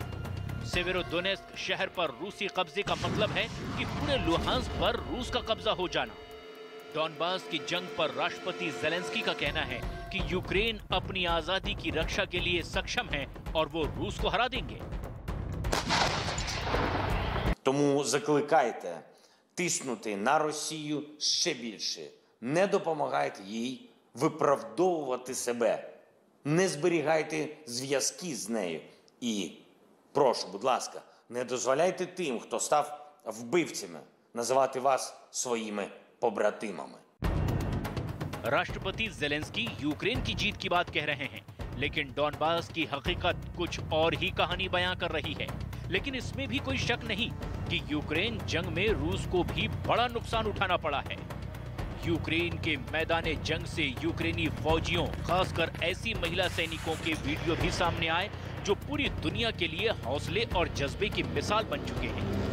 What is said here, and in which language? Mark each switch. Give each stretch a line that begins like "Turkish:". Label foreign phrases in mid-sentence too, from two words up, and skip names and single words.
Hindi: सेवेरोदोनेस्क शहर पर रूसी कब्जे का मतलब है कि पूरे लुहांस्क पर रूस का कब्जा हो जाना। डॉनबास की जंग पर राष्ट्रपति ज़ेलेंस्की का कहना है कि यूक्रेन अपनी आजादी की रक्षा के लिए सक्षम है और वो रूस को हरा देंगे।
Ukrainian: Тому закликайте тиснути на Росію ще більше. Не допомагайте їй виправдовувати себе. Не зберігайте зв'язки з нею. І прошу, будь ласка, не дозволяйте тим, хто став вбивцями, називати вас своїми побратимами।
Hindi: राष्ट्रपति ज़ेलेंस्की यूक्रेन की जीत की बात कह रहे हैं, लेकिन डॉनबास की हकीकत कुछ और ही कहानी बयां कर रही है। लेकिन इसमें भी कोई शक नहीं कि यूक्रेन जंग में रूस को भी बड़ा नुकसान उठाना पड़ा है। यूक्रेन के मैदाने जंग से यूक्रेनी फौजियों, खासकर ऐसी महिला सैनिकों के वीडियो भी सामने आए जो पूरी दुनिया के लिए हौसले और जज्बे की मिसाल बन चुके हैं।